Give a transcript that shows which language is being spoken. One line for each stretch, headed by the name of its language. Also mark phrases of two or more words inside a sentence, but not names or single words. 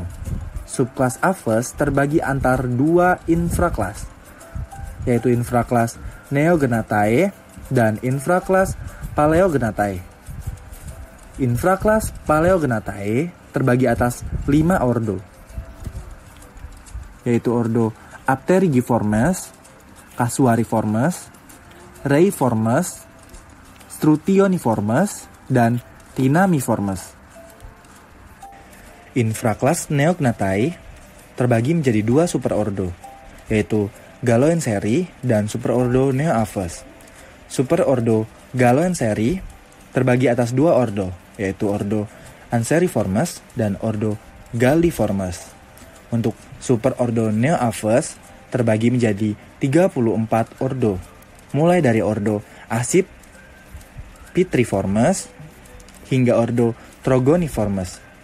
Indonesian: Subkelas Aves terbagi antar dua infrakelas, yaitu infrakelas Neognathae dan infrakelas Paleognathae. Infrakelas Paleognathae terbagi atas 5 ordo, yaitu ordo Apterygiformes, Casuariformes, Reiformes, Strutioniformes, dan Tinamiformes. Infrakelas Neognathae terbagi menjadi 2 superordo, yaitu Galoenseri dan superordo Neoaves. Superordo Galoenseri terbagi atas 2 ordo, yaitu ordo Anseriformes dan ordo Galliformes. Untuk superordo Neoaves terbagi menjadi 34 ordo, mulai dari ordo Accipitriformes hingga ordo Trogoniformes.